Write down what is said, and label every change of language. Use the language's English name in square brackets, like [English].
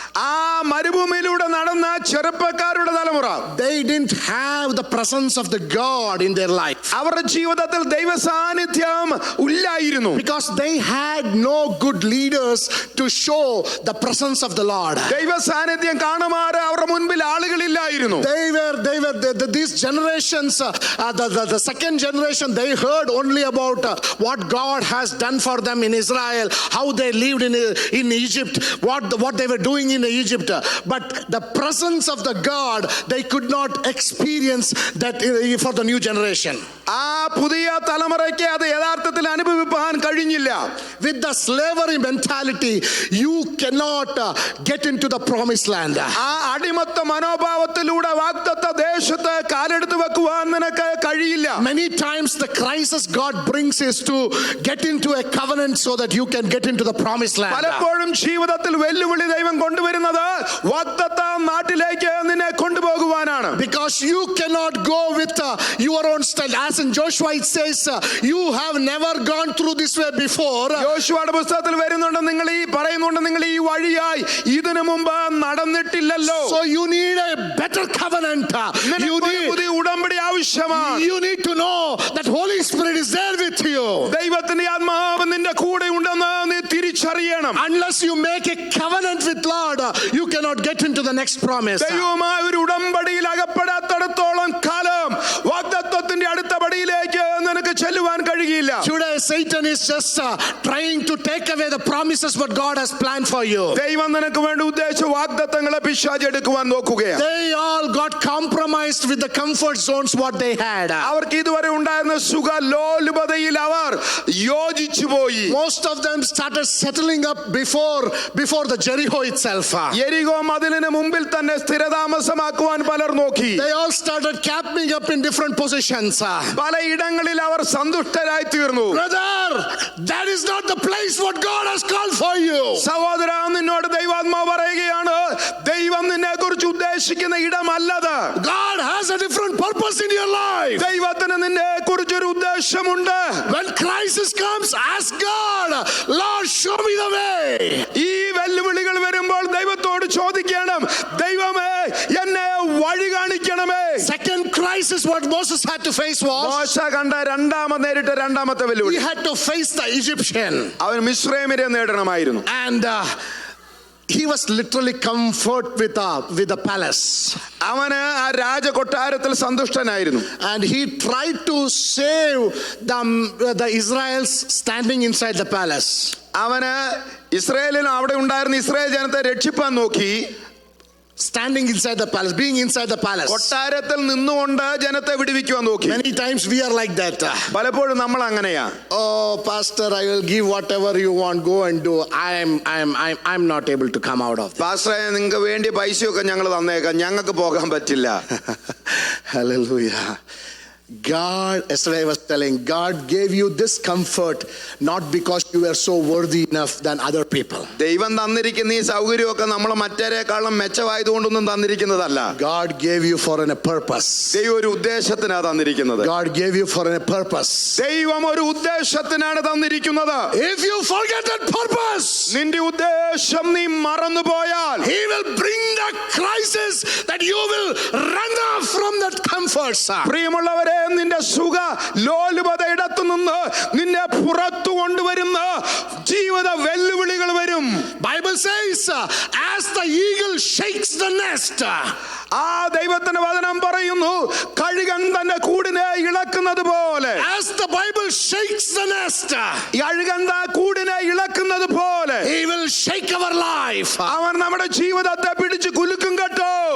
[Malayalam] ആ മരുഭൂമിയിലൂടെ നടന്ന ചെറുപ്പക്കാരുടെ തലമുറ, [English] they didn't have the presence of the God in their life. [Malayalam] അവരുടെ ജീവിതത്തിൽ ദൈവ സാന്നിധ്യം ഇല്ലായിരുന്നു. [English] Because they had no good leaders to show the presence of the Lord. [Malayalam] ദൈവ സാന്നിധ്യം കാണുമാർ അവരുടെ മുൻപിൽ ആളുകളില്ലായിരുന്നു. [English] These generations, the second generation, they heard only about what God has done for them in Israel, how they lived in Egypt, what they were doing in Egypt. But the presence of the God, they could not experience that for the new generation. [Malayalam] ആ പുതിയ തലമുറയ്ക്ക് അത് യഥാർത്ഥത്തിൽ അനുഭവിപ്പാൻ കഴിഞ്ഞില്ല. [English] With the slavery mentality, you cannot get into the promised land. [Malayalam] ആ അടിമത്ത മനോഭാവത്തിലൂടെ വാഗ്ദത്ത ദേശത്ത് കാലെടുത്ത് വെക്കുവാൻ നിനക്ക് കഴിയില്ല. [English] Many times the crisis God brings is to get into a covenant so that you can get into the promised land. [Malayalam] പലപ്പോഴും ജീവിതത്തിൽ വെല്ലുവിളി ദൈവം കൊണ്ടുവരുന്നത് വാഗ്ദത്ത നാട്ടിലേക്ക് നിന്നെ കൊണ്ടുപോകാൻ പോകുവാനാണ്. [English] Because you cannot go with your own style. As in Joshua it says, you have never gone through this way before. [Malayalam] യോശുവയുടെ പുസ്തകത്തിൽ വരുന്നുണ്ട്, നിങ്ങൾ ഈ പറയുന്നുണ്ട് നിങ്ങൾ ഈ വഴിയായി ഇതിനു മുമ്പ് നടന്നിട്ടില്ലല്ലോ. [English] So you need a better covenant. You need [Malayalam] പുതിയ ഉടമ്പടി ആവശ്യമാണ്. [English] You need to know that Holy Spirit is there with you. [Malayalam] ദൈവത്തിന്റെ ആത്മാവ് നിന്റെ കൂടെ ഉണ്ടെന്ന് നീ തിരിച്ചറിയണം. [English] Unless you make a covenant with Lord, you cannot get into the next promise. [Malayalam] ദൈവവുമായി ഒരു ഉടമ്പടിയിൽ അകപ്പെടാത്തിടത്തോളം കാലം വാഗ്ദത്തത്തിന്റെ അടുത്ത പടിയിലേക്ക് നിനക്ക് ചെല്ലുവാൻ കഴിയില്ല. [English] Today Satan is just trying to take away the promises what God has planned for you. [Malayalam] ദൈവം നിനക്ക് വേണ്ടി ഉദ്ദേശിച്ച വാഗ്ദത്തങ്ങളെ പിശാച് എടുക്കുവാൻ നോക്കുകയാണ്. [English] They all got compromised with the comfort zones what they had. [Malayalam] അവർക്ക് ഇതുവരെ ഉണ്ടായിരുന്ന സുഖലോലുപതയിൽ അവർ യോജിച്ചു പോയി. [English] Most of them started settling up before the Jericho itself. [Malayalam] യെരിഹോ മതിലിന് മുമ്പിൽ തന്നെ സ്ഥിരതാമസമാക്കുവാൻ പലർ നോക്കി. [English] They all started camping up in different positions. [Malayalam] പല ഇടങ്ങളിൽ അവർ സന്തുഷ്ടരായി തീർന്നു. [English] Brother, that is not the place what God has called for you. [Malayalam] സഹോദര, നിന്നോട് ദൈവാത്മാവ് പറയുകയാണ്, ദൈവം നിന്നെ കുറിച്ച് ഉദ്ദേശിക്കുന്ന ഇടമല്ലത്. [English] God has a different purpose in your life. [Malayalam] ദൈവത്തിന് നിന്നെ കുറിച്ചൊരു ഉദ്ദേശമുണ്ട്. [English] When crisis comes, ask God, Lord, show me the way. [Malayalam] ഈ വെല്ലുവിളികൾ വരുമ്പോൾ ദൈവത്തോട് ചോദിക്കണം, ദൈവമേ എന്നെ വഴി കാണിക്കണമേ. [English] Second crisis what Moses had to face was, [Malayalam] മോശ നേരിട്ട രണ്ടാമത്തെ [English] he [Malayalam] വെല്ലുവിളി, [English] had to face the Egyptian. [Malayalam] അവൻ മിസ്രയീമ്യരെ നേടണമായിരുന്നു. [English] And he was literally comfort with the palace. [Malayalam] അവന് ആ രാജകൊട്ടാരത്തിൽ സന്തുഷ്ടനായിരുന്നു. [English] And he tried to save the Israelites standing inside the palace. [Malayalam] അവന് ഇസ്രായേലിൽ അവിടെ ഉണ്ടായിരുന്ന ഇസ്രായേൽ ജനത്തെ രക്ഷിപ്പാൻ നോക്കി. [English] Standing inside the palace, being inside the palace. [Malayalam] കൊട്ടാരത്തിൽ നിന്നുകൊണ്ട് ജനത്തെ വിടുവിക്കുവാൻ നോക്കി. [English] Many times we are like that. [Malayalam] പലപ്പോഴും നമ്മൾ അങ്ങനെയാ. [English] Oh pastor, I will give whatever you want, go and do. I'm not able to come out of this. [Malayalam] പാസ്റ്ററെ, നിങ്ങൾക്ക് വേണ്ടി പൈസയൊക്കെ ഞങ്ങൾ തന്നേക്കാം, ഞങ്ങൾക്ക് പോകാൻ പറ്റില്ല. [English] Hallelujah. God, yesterday I was telling, God gave you this comfort not because you were so worthy enough than other people. [Malayalam] ദൈവം തന്നിരിക്കുന്ന ഈ സൗകര്യമൊക്കെ നമ്മൾ മറ്റേരെക്കാളും മെച്ചമായതുകൊണ്ടൊന്നും തന്നിരിക്കുന്നതല്ല. [English] God gave you for a purpose. [Malayalam] ദൈവം ഒരു ഉദ്ദേശത്തിനാ തന്നിരിക്കുന്നത്. [English] God gave you for a purpose. [Malayalam] ദൈവം ഒരു ഉദ്ദേശത്തിനാണ് തന്നിരിക്കുന്നത്. [English] If you forget that purpose, [Malayalam] നിന്റെ ഉദ്ദേശം നീ മറന്നുപോയാൽ, [English] He will bring the crisis that you will run off from that comfort. [Malayalam] പ്രിയമുള്ളവരെ, നിന്റെ സുഖ ലോലുപത ഇടത്തു നിന്ന് നിന്നെ പുറത്തു കൊണ്ടുവരുന്ന ജീവിത വെല്ലുവിളികൾ വരും. [English] Bible says, as the eagle shakes the nest. [Malayalam] ആ ദൈവത്തിന്റെ വചനം പറയുന്നു, കഴുകൻ തന്റെ കൂടിനെ ഇളക്കുന്നത് പോലെ. [English] As the Bible shakes the nest, [Malayalam] കഴുകൻ കൂടിനെ ഇളക്കുന്നത് പോലെ [English] He will shake our life. [Malayalam] അവൻ നമ്മുടെ ജീവിതത്തെ പിടിച്ച് കുലുക്കും കേട്ടോ.